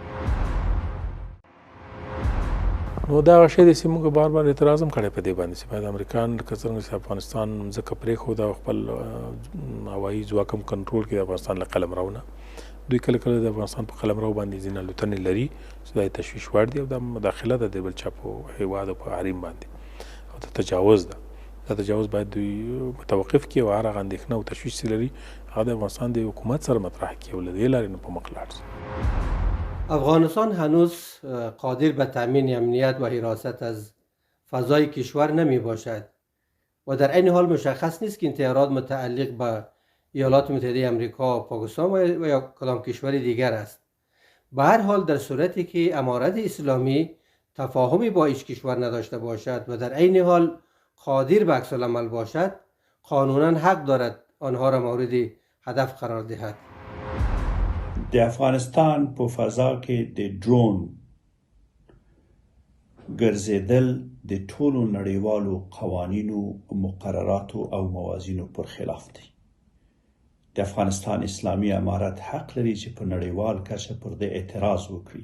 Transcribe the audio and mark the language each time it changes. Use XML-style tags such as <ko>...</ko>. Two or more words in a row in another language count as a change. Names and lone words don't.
<ps>نو دا هغه شی دی چې موږ بار بار اعتراض هم کړی په دې باندې چې باید امریکایان لکه څرنګه چې افغانستان ځکه پرېښود او خپل هوایي ځواک هم کنټرول کړي د افغانستان له قلمروونه، دوی کله کله د افغانستان په قلمرو باندې ځینې الوتنې لري چې دا تشویش وړ دي او دا مداخله ده د بل چا په هیواد او په حریم باندې او دا تجاوز ده. دا تجاوز باید دوی متوقف کړي او هر هغه اندېښنه او تشویش چې لري هغه د افغانستان د حکومت سره مطرح کړي او له دې لارې نه په مخ لاړ شي.</ps> <fa>افغانستان هنوز قادر به تامین امنیت و حراست از فضای کشور نمی باشد و در این حال مشخص نیست که انتحارات متعلق به ایالات متحده آمریکا، پاکستان و یا کدام کشور دیگر است. به هر حال در صورتی که امارت اسلامی تفاهمی با هیچ کشور نداشته باشد و در عین حال قادر به عکس العمل باشد، قانونا حق دارد آنها را مورد هدف قرار دهد.</fa> <ps>د افغانستان په فضا کې د ډرون ګرځېدل د ټولو نړیوالو قوانینو، مقرراتو او موازینو پر خلاف دی. د افغانستان اسلامي امارت حق لري چې په نړیوال کچه پر دې اعتراض وکړي.</ps>